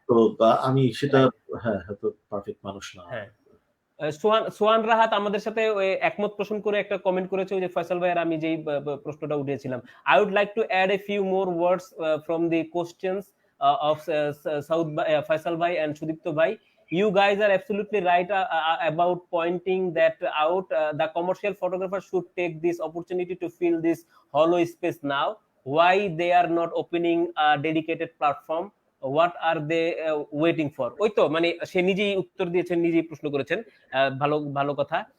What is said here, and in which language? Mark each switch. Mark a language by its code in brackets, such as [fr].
[bn] তো আমি সেটা হ্যাঁ হয়তো পারফেক্ট মানুষ না। হ্যাঁ, সোহান রাহাত আমাদের সাথে একমত পোষণ করে একটা কমেন্ট করেছে, ওই যে ফয়সাল ভাইয়ের আমি যেই প্রশ্নটা উঠিয়েছিলাম। [en] I would like to add a few more words from the questions of south Faisal ভাই and Sudipta ভাই. You guys are absolutely right about pointing that out. The commercial photographer should take this opportunity to fill this hollow space now. Why they are not opening a dedicated platform? What are they waiting for? [bn] ওই তো মানে সে নিজেই উত্তর দিয়েছেন, নিজেই প্রশ্ন করেছেন। ভালো ভালো কথা।